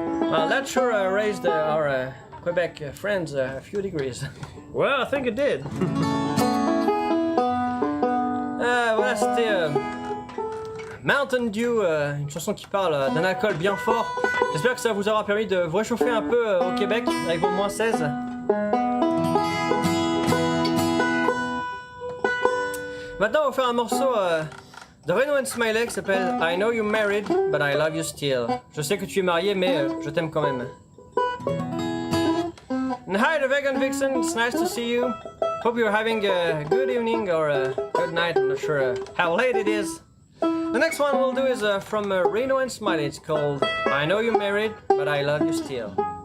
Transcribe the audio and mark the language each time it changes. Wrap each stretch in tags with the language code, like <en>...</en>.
<en>Well, that sure raised our Quebec friends a few degrees. Well, I think it did.</en> <fr>Voilà, c'était Mountain Dew, une chanson qui parle d'un alcool bien fort. J'espère que ça vous aura permis de vous réchauffer un peu au Québec avec vos moins 16. Maintenant, on va faire un morceau de Reno and Smiley qui s'appelle I Know You're Married, but I Love You Still. Je sais que tu es marié, mais je t'aime quand même.</fr> <en>And hi, the Vegan Vixen, it's nice to see you. Hope you're having a good evening or a good night, I'm not sure how late it is. The next one we'll do is from Reno and Smiley. It's called I Know You're Married, but I Love You Still.</en>